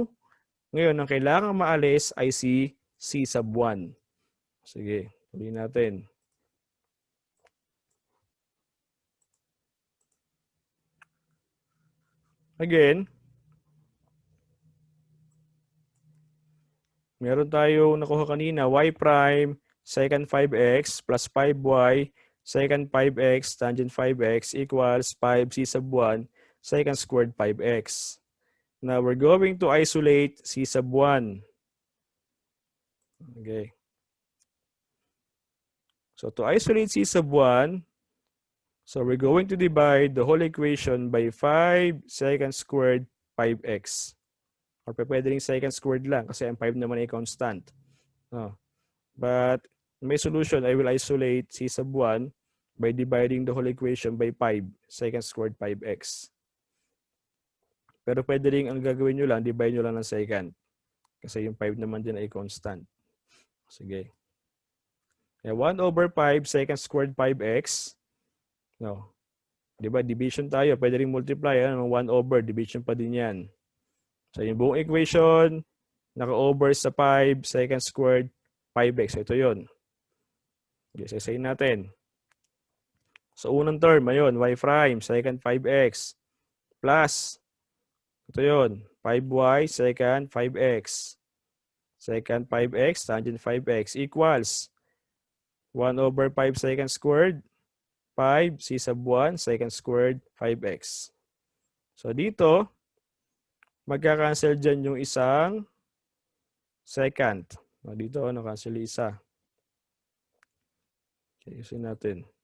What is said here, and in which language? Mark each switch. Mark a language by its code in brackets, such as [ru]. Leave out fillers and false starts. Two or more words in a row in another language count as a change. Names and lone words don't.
[tl] Ngayon, ang kailangang maalis ay si [en] c sub 1. [tl] Sige, tuloy natin. Again, meron tayo nakuha kanina, [en] y prime, secant 5x plus 5y, secant 5x, tangent 5x equals 5c sub 1, secant squared 5x. Now, we're going to isolate c sub 1. Okay. So, to isolate c sub 1, so we're going to divide the whole equation by 5 secant squared 5x. [tl] Or pwede rin [en] secant squared [tl] lang kasi ang 5 naman ay constant. [en] But may solution, I will isolate c sub 1 by dividing the whole equation by 5 secant squared 5x. [tl] Pero pwede rin ang gagawin nyo lang, divide nyo lang ng secant. Kasi yung 5 naman din ay constant. Sige. [en] Kaya 1 over 5 secant squared 5x. [tl] No. Diba, division tayo. Pwede rin multiply. [en] 1 over, [tl] division pa din yan. So, yung buong equation, naka-over sa [en] 5 secant squared 5x. [tl] So, ito yun. Okay, sasayin natin. [en] So, unang term, ayun, y prime, secant 5x, plus, [tl] ito yun, [en] 5y, secant 5x. Secant 5x, tangent 5x, equals 1 over 5 secant squared, 5, c sub 1, secant squared, 5x. So, [tl] dito, magka-cancel dyan yung isang secant. Dito, cancel isa. Okay, usin natin.